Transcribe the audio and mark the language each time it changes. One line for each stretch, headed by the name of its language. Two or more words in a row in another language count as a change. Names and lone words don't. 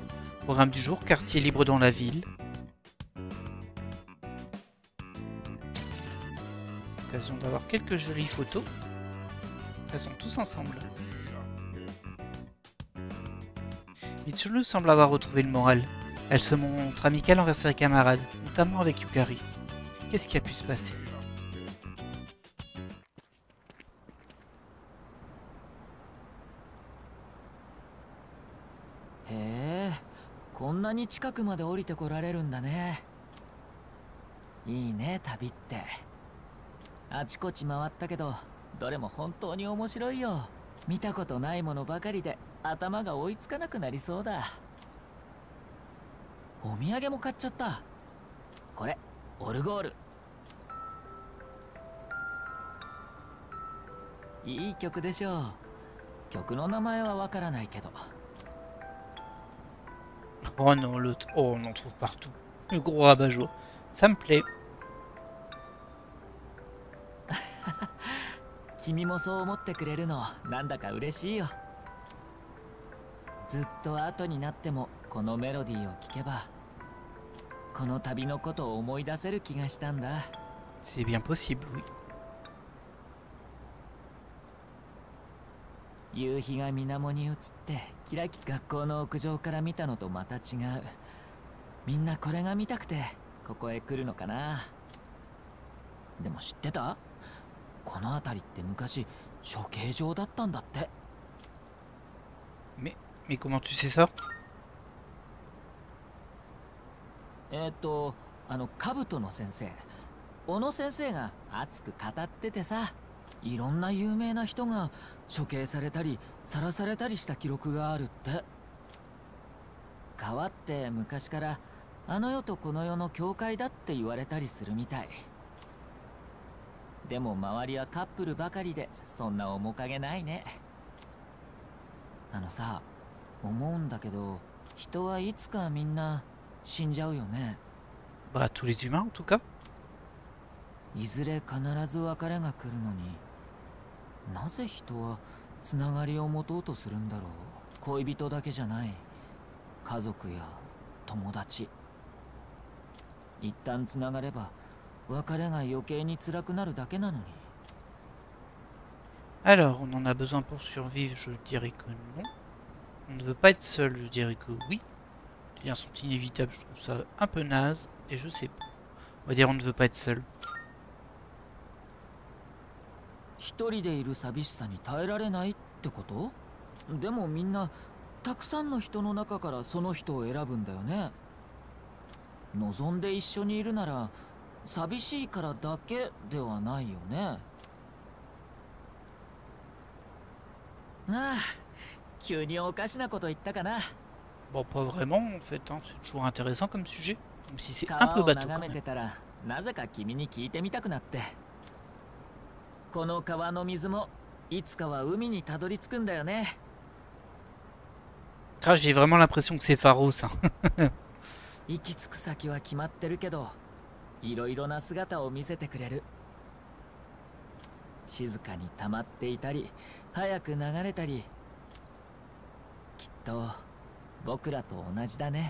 French: Programme du jour, quartier libre dans la ville. Occasion d'avoir quelques jolies photos. Elles sont tous ensemble. Mitsuru semble avoir retrouvé le moral. Elle se montre amicale envers ses camarades, notamment avec Yukari. Qu'est-ce qui a pu se passer?
Japanese: へえ、こんなに近くまで降りてこられるんだね。いいね、旅って。あちこち回ったけど、どれも本当に面白いよ。見たことないものばかりで頭が追いつかなくなりそうだ。お土産も買っちゃった。これ、オルゴール。いい曲でしょう。曲の名前はわからないけど。
French: Oh non, l'autre. Oh, on en trouve partout. Le gros rabat-joie. Ça me plaît.
Japanese: 君もそう思ってくれるのなんだか嬉しいよ。ずっと後になってもこのメロディーを聴けばこの旅のことを思い出せる気がしたんだ。
French: C'est bien possible, oui.
Japanese: 夕日が水面に映ってキラキ学校の屋上から見たのとまた違う。みんなこれが見たくてここへ来るのかな。でも知ってた？この辺りって昔処刑場だったんだって。
French: Mais comment tu sais ça?
Japanese: 兜の先生、小野先生が熱く語っててさ、いろんな有名な人が処刑されたり晒されたりした記録があるって。川って昔からあの世とこの世の境界だって言われたりするみたい。でも周りはカップルばかりでそんな面影ないね。あのさ、思うんだけど人はいつかみんな死んじゃうよね。
French: Bah, tous les humains en tout cas.
Japanese: いずれ必ず別れが来るのになぜ人はつながりを持とうとするんだろう。恋人だけじゃない、家族や友達。一旦つながれば別れが余計に辛くなるだけなのに。
French: Alors, on en a besoin pour survivre, je dirais que non. On ne veut pas être seul, je dirais que oui. Les liens sont inévitables, je trouve ça un peu naze, et je sais pas. On va dire on ne veut pas être seul.
Japanese: 一人でいる寂しさに耐えられないってこと？でもみんなたくさんの人の中からその人を選ぶんだよね。望んで一緒にいるなら寂しいからだけではないよね。ああ、急におかしなこと言ったかな。
French: Bon, pas vraiment en fait, hein. C'est toujours intéressant comme sujet, même si c'est un
Japanese: 川
French: peu
Japanese: を
French: bateau quand
Japanese: 眺め
French: même.
Japanese: てたらなぜか君に聞いてみたくなって。この川の水もいつかは海にたどり着くんだよね。
French: Ah, j'ai vraiment l'impression que c'est Pharos, hein.
Japanese: 行き着く先は決まってるけど、いろいろな姿を見せてくれる。静かに溜まっていたり、早く流れたり。きっと僕らと同じだね。